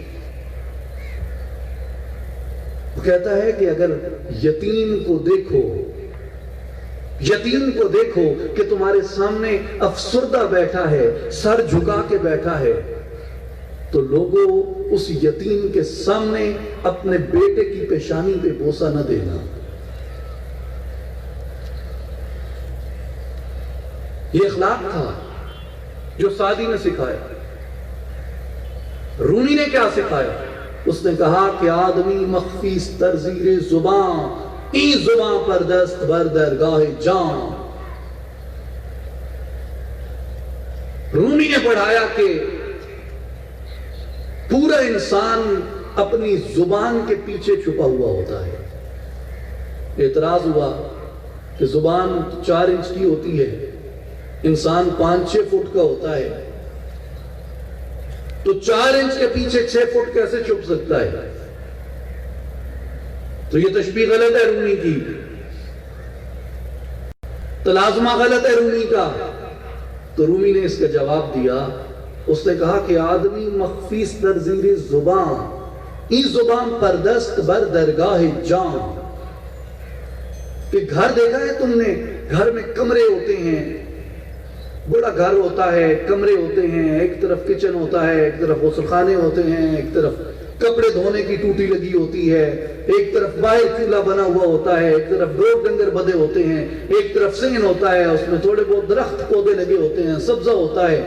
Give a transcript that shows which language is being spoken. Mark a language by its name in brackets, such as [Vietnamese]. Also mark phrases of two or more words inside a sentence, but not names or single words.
[Urdu] وہ کہتا ہے کہ اگر یتیم کو دیکھو کہ تمہارے سامنے افسردہ بیٹھا ہے، سر جھکا کے بیٹھا ہے، تو لوگوں اس یتیم کے سامنے اپنے بیٹے کی پیشانی پہ بوسہ نہ دینا۔ یہ اخلاق تھا جو سعدی نے سکھایا۔ رومی نے کیا سکھایا؟ اس نے کہا کہ [Persian] آدمی مخفی ترزیر زبان، این زبان پر دست بر درگاہ جان۔ [Urdu] رومی نے پڑھایا کہ پورا انسان اپنی زبان کے پیچھے چھپا ہوا ہوتا ہے۔ اعتراض ہوا کہ زبان 4 انچ کی ہوتی ہے، انسان 5-6 فٹ کا ہوتا ہے، تو 4 انچ کے پیچھے 6 فٹ کیسے چھپ سکتا ہے؟ تو یہ تشبیہ غلط ہے رومی کی، تلازمہ غلط ہے رومی کا۔ تو رومی نے اس کا جواب دیا، اس نے کہا کہ [Persian] آدمی مخفیس در زیر زبان، این زبان پردست بر درگاہ جان۔ [Urdu] کہ گھر دیکھا ہے تم نے، گھر میں کمرے ہوتے ہیں، بڑا گھر ہوتا ہے، کمرے ہوتے ہیں، ایک طرف کچن ہوتا ہے، ایک طرف غسل خانے ہوتے ہیں، ایک طرف کپڑے دھونے کی ٹوٹی لگی ہوتی ہے، ایک طرف باہر چولہا بنا ہوا ہوتا ہے، ایک طرف ڈور ڈنگر بدے ہوتے ہیں، ایک طرف سین ہوتا ہے، اس میں تھوڑے بہت درخت پودے لگے ہوتے ہیں، سبزہ ہوتا ہے۔